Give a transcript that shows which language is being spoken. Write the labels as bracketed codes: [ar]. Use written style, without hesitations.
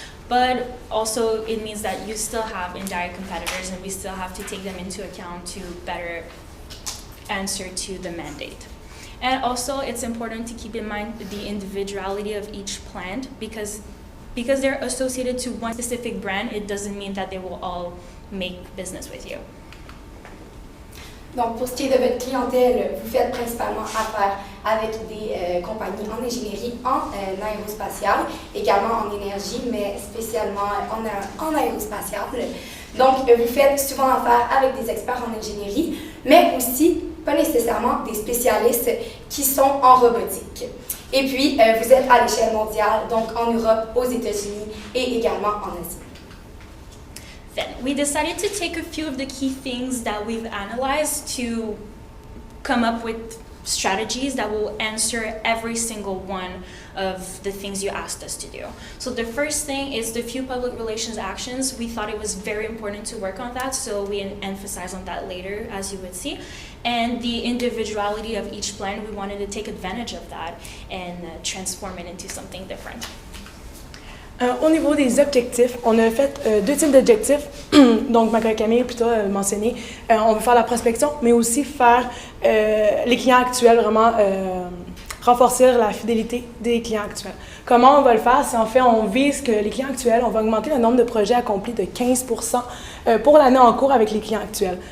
[en] But also it means that you still have indirect competitors, and we still have to take them into account to better answer to the mandate. And also, it's important to keep in mind the individuality of each plant because they're associated to one specific brand, it doesn't mean that they will all make business with you. [fr] Donc, pour ce qui est de votre clientèle, vous faites principalement affaire avec des compagnies en ingénierie, en aérospatiale, également en énergie, mais spécialement en aérospatiale. Donc, vous faites souvent affaire avec des experts en ingénierie, mais aussi pas nécessairement des spécialistes qui sont en robotique. Et puis, vous êtes à l'échelle mondiale, donc en Europe, aux États-Unis et également en Asie. [en] Then we decided to take a few of the key things that we've analyzed to come up with strategies that will answer every single one of the things you asked us to do. So the first thing is the few public relations actions. We thought it was very important to work on that, so we emphasize on that later, as you would see. And the individuality of each plan, we wanted to take advantage of that and transform it into something different. [fr] Au niveau des objectifs, on a fait 2 types d'objectifs. Donc, ma collègue Camille, plutôt mentionné, on veut faire la prospection, mais aussi faire les clients actuels, vraiment renforcer la fidélité des clients actuels. Comment on va le faire? C'est en fait, on vise que les clients actuels, on va augmenter le nombre de projets accomplis de 15 pour l'année en cours avec les clients actuels.